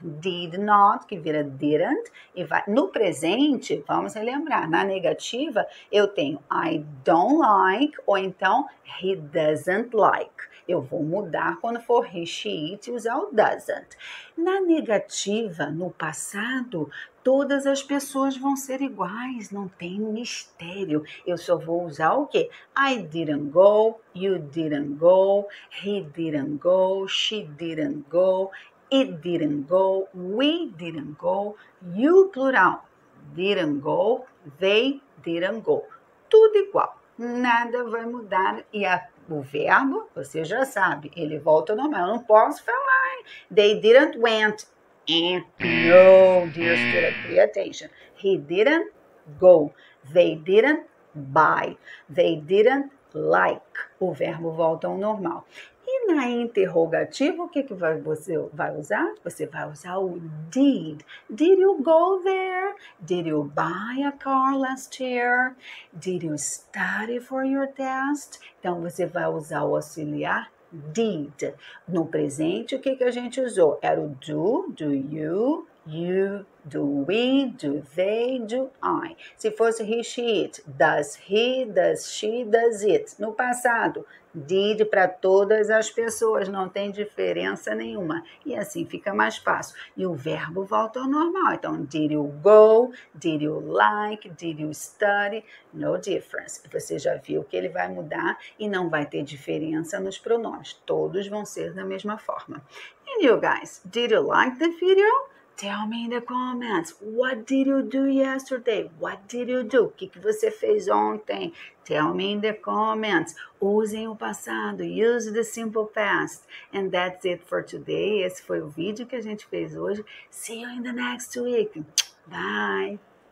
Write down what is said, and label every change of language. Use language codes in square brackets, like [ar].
[pt] Did not, que vira didn't. E vai. No presente, vamos relembrar, na negativa, eu tenho [en] I don't like, [pt] ou então [en] he doesn't like. [pt] Eu vou mudar quando for he, she, it e usar o doesn't. Na negativa, no passado, todas as pessoas vão ser iguais, não tem mistério. Eu só vou usar o quê? [en] I didn't go, you didn't go, he didn't go, she didn't go, it didn't go, we didn't go, you plural didn't go, they didn't go. [pt] Tudo igual, nada vai mudar e o verbo, você já sabe, ele volta ao normal. Eu não posso falar, [en] they didn't went. No, dear student, pay attention. He didn't go. They didn't buy. They didn't like. [pt] O verbo volta ao normal. E na interrogativa, o que você vai usar? Você vai usar o did. [en] Did you go there? Did you buy a car last year? Did you study for your test? [pt] Então, você vai usar o auxiliar did. No presente, o que a gente usou? Era o [en] do you, do we, do they, do I. [pt] Se fosse [en] he, she, it, does he, does she, does it. [pt] No passado, did para todas as pessoas, não tem diferença nenhuma. E assim fica mais fácil. E o verbo volta ao normal. [en] Então, did you go, did you like, did you study, no difference. [pt] Você já viu que ele vai mudar e não vai ter diferença nos pronomes. Todos vão ser da mesma forma. [en] And you guys, did you like the video? Tell me in the comments, what did you do yesterday? What did you do? [pt] O que você fez ontem? [en] Tell me in the comments. [pt] Usem o passado, [en] use the simple past. And that's it for today. [pt] Esse foi o vídeo que a gente fez hoje. [en] See you in the next week. Bye!